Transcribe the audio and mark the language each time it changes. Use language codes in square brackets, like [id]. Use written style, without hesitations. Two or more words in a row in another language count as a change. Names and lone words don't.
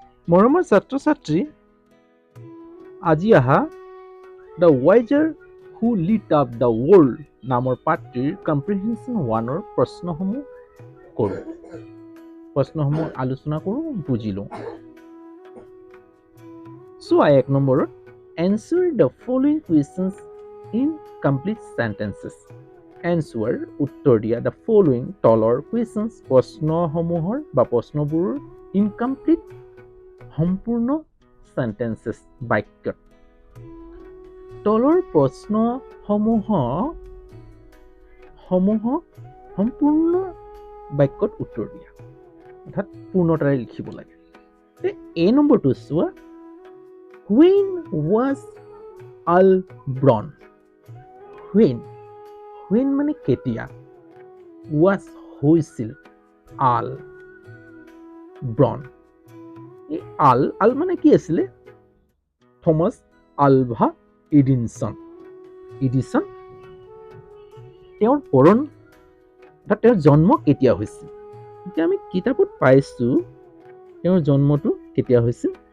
[as] মৰমৰ ছাত্ৰ ছাত্ৰী আজি আহা দ্য ৱাইজাৰ হু লিট আপ দ্য ৱৰ্ল্ড নামৰ পাঠটিৰ কম্প্ৰিহেনশ্যন 1ৰ প্ৰশ্নসমূহ কৰোঁ প্ৰশ্নসমূহ আলোচনা কৰোঁ বুজি লওঁ চোৱা 1 নম্বৰত [en] answer the following questions in complete sentences answer [as] উত্তৰ দিয়া [en] the following [as] তলৰ questions প্ৰশ্নসমূহৰ বা প্ৰশ্নবোৰৰ incomplete সম্পূৰ্ণ sentences বাক্যত তলৰ প্ৰশ্নসমূহ সম্পূৰ্ণ বাক্যত উত্তৰ দিয়া অৰ্থাৎ পূৰ্ণতাৰে লিখিব লাগে এ নম্বৰটো চোৱা [en] when was Al born [as] when মানে কেতিয়া was হৈছিল [en] Al born [as] এই আল মানে কি আছিলে থমাস আলভা এডিনসন তেওঁৰ পৰণ তেওঁৰ জন্ম কেতিয়া হৈছিল এতিয়া আমি কিতাপত পাইছো তেওঁৰ জন্মটো কেতিয়া হৈছিল